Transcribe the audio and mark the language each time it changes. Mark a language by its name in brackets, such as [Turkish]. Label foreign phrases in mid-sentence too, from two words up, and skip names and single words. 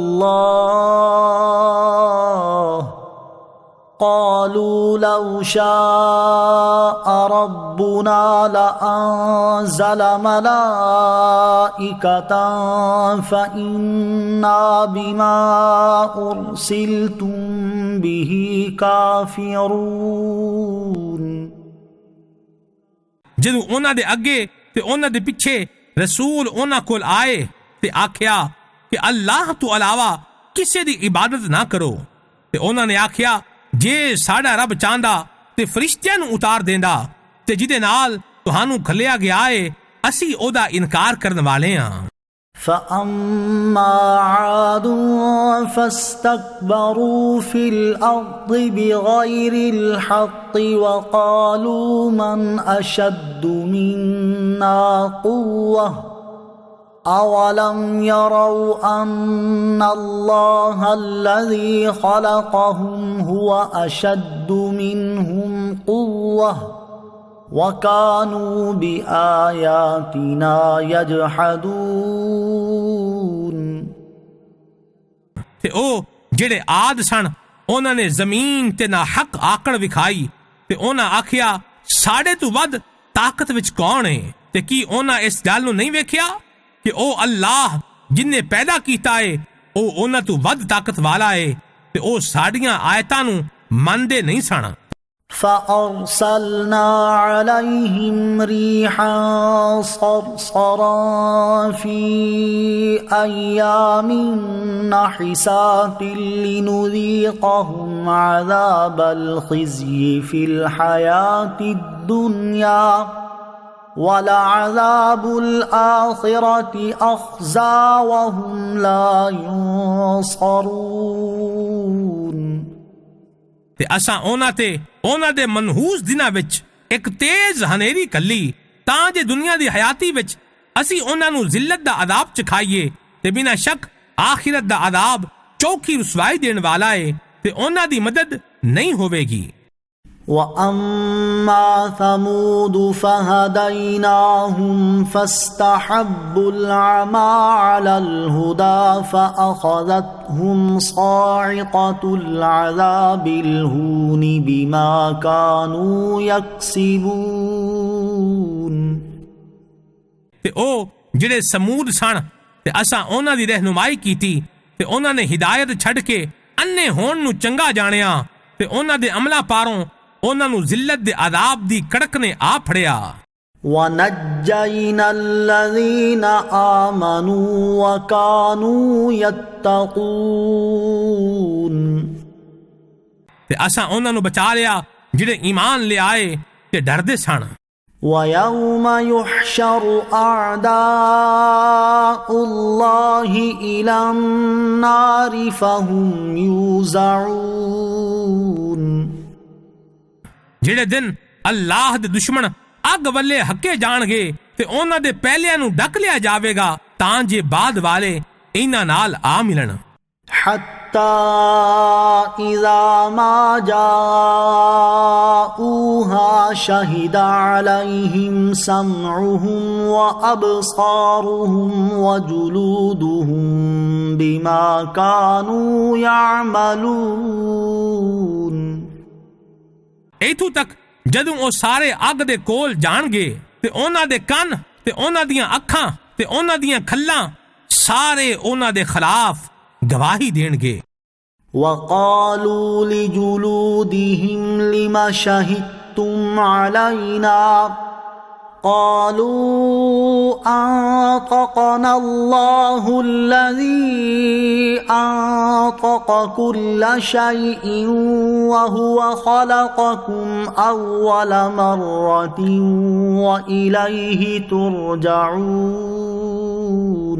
[Arabic] اللَّهَ قَالُوا لَوْ شَاءَ رَبُّنَا لَأَنزَلَ مَلَائِكَةً فَإِنَّا بِمَا أُرْسِلْتُمْ بِهِ كَافِرُونَ۔ [Punjabi] جدو انہاں دے اگے تے انہاں دے پیچھے رسول انہاں کول آئے تے آکھیا کہ اللہ تو علاوہ کسے دی عبادت نہ کرو تے انہاں نے آکھیا جے ساڈا رب چاہندا تے فرشتیاں نو اتار دیندا تے جدے نال تہانوں کھلیا گیا اے اسی او دا انکار کرن والے ہاں۔ [Arabic] فَأَمَّا عَادٌ فَاسْتَكْبَرُوا فِي الْأَرْضِ بِغَيْرِ الْحَقِّ وَقَالُوا مَنْ أَشَدُّ مِنَّا قُوَّةً أَوَلَمْ يَرَوْا أَنَّ اللَّهَ الَّذِي خَلَقَهُمْ هُوَ أَشَدُّ مِنْهُمْ قُوَّةً وَكَانُوا بِآيَاتِنَا يَجْحَدُونَ۔ [Punjabi] تے او جڑے عاد سن انہاں نے زمین تے نہ حق آکڑ وکھائی تے انہاں آکھیا ساڈے تو ود طاقت وچ کون ہے تے کی انہاں اس گل نو نہیں ویکھیا کہ او اللہ جن نے پیدا کیتا ہے او انہاں تو ود طاقت والا ہے تے او ساڈیاں آیتاں نو مندے نہیں سن۔ [Arabic] فَأَرْسَلْنَا عَلَيْهِمْ رِيحًا صَرْصَرًا فِي أَيَّامٍ نَحِسَاتٍ لِنُذِيقَهُمْ عَذَابَ الْخِزْيِ فِي الْحَيَاةِ الدُّنْيَا وَلَعَذَابُ الْآخِرَةِ أَخْزَىٰ وَهُمْ لَا يُنصَرُونَ۔ [Punjabi] تے اساں اونا دے منحوس دناں وچ ایک تیز ہنیری کلی تاں جے دنیا دی حیاتی وچ اسی اونا نو ذلت دا عذاب چکھائیے تے بنا شک آخرت دا عذاب چوکھی رسوائی دین والا ہے تے اونا دی مدد نہیں ہوے گی۔ [Arabic] وَأَمَّا ثَمُودُ فَهَدَيْنَاهُمْ فَاسْتَحَبُّوا الْعَمَى عَلَى الْهُدَى فَأَخَذَتْهُمْ صَاعِقَةُ الْعَذَابِ الْهُونِ بِمَا كَانُوا يَكْسِبُونَ۔ [Punjabi] تے او جڑے سمود سن تے اساں انہاں دی رہنمائی کیتی تے انہاں نے ہدایت چھڈ کے انے ہون نو چنگا جانیا تے انہاں دے عملاں پاروں انہاں نو ذلت دے عذاب دی کڑک نے آ پھڑیا۔ [Arabic] وَنَجَّيْنَا الَّذِينَ آمَنُوا وَكَانُوا يَتَّقُونَ۔ [Punjabi] تے اساں انہاں نو بچا لیا جڑے ایمان لے آئے تے ڈردے سن۔ [Arabic] وَيَوْمَ يُحْشَرُ أَعْدَاءُ اللَّهِ إِلَى النَّارِ فَهُمْ يُوزَعُونَ۔ [Punjabi] جڑے دن اللہ دے دشمن اگ والے ہکے جان گے تے انہاں دے پہلیاں نو ڈک لیا جاوے گا تاں جے بعد والے انہاں نال آ ملن۔ [Arabic] حَتَّى إذا ما جاءوها شهد عليهم سمعهم وأبصارهم وجلودهم بما كانوا يعملون۔ [Punjabi] ایتھوں تک جدوں وہ سارے اگ دے کول جان گے تے انہاں دے کن تے انہاں دیاں اکھاں تے انہاں دیاں کھلاں سارے انہاں دے خلاف گواہی دین گے۔ [Arabic] وقالوا لجلودهم لم شهدتم علينا قالوا أنطقنا الله الذي أنطق كل شيء وهو خلقكم أول مرة وإليه ترجعون۔